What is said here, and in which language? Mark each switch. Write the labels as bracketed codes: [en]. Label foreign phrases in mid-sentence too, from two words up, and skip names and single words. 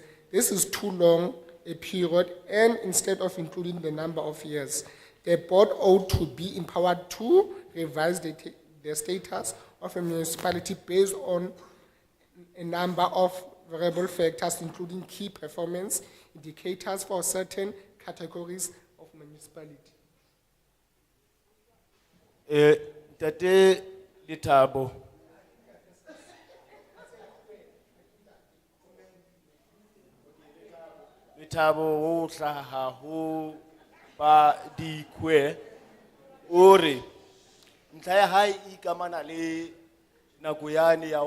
[en] This is too long a period, and instead of including the number of years, the board ought to be empowered to revise the status of a municipality based on a number of variable factors, including key performance indicators for certain categories of municipality. [st] Tate Letabo. Letabo o hlaha ho ba di kwe ore ntlha ya hae e ikamana le nako yane ya ho